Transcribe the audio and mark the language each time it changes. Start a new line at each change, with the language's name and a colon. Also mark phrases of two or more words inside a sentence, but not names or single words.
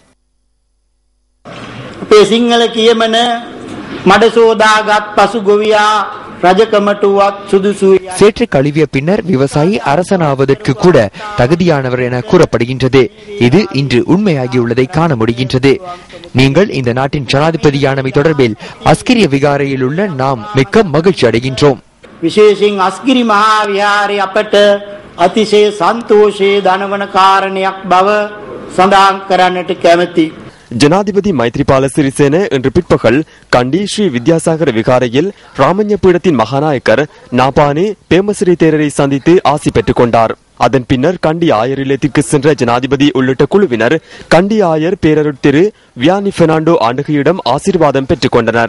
Sinhala: සිංහල කියමන මඩ සෝදාගත් පසු ගොවියා රජකමටවත් සුදුසු
Tamil: சேற்று கழுவிய பின்னர் விவசாயி அரசனாவதற்கு கூட தகுதியானவர் என கூறப்படுகின்றது. இது இன்று உண்மையாகியுள்ளதை காண முடிகின்றது. நீங்கள் இந்த நாட்டின் ஜனாதிபதியானவை தொடர்பில் அஸ்கிரிய விகாரையில் உள்ள நாம் மிக்க மகிழ்ச்சி அடைகின்றோம்.
Sinhala: විශේෂයෙන් අස්ගිරි මහා විහාරයේ අපට අතිශය සන්තෝෂයේ දනවන කාරණයක් බව සඳහන් කරන්නට කැමැති.
Tamil: ஜனாதிபதி மைத்ரிபால சிறிசேன இன்று பிற்பகல் கண்டி ஸ்ரீ வித்யாசாகர விகாரையில் ராமஞ பீடத்தின் மகாநாயக்கர் நாபானே பேமஸ்ரீ தேரரை சந்தித்து ஆசி பெற்றுக் கொண்டார். அதன் பின்னர் கண்டி ஆயர் இல்லத்திற்கு சென்ற ஜனாதிபதி உள்ளிட்ட குழுவினர் கண்டி ஆயர் பேரருட் திரு வியானி பெர்னாண்டோ ஆண்டகையிடம் ஆசீர்வாதம் பெற்றுக் கொண்டனர்.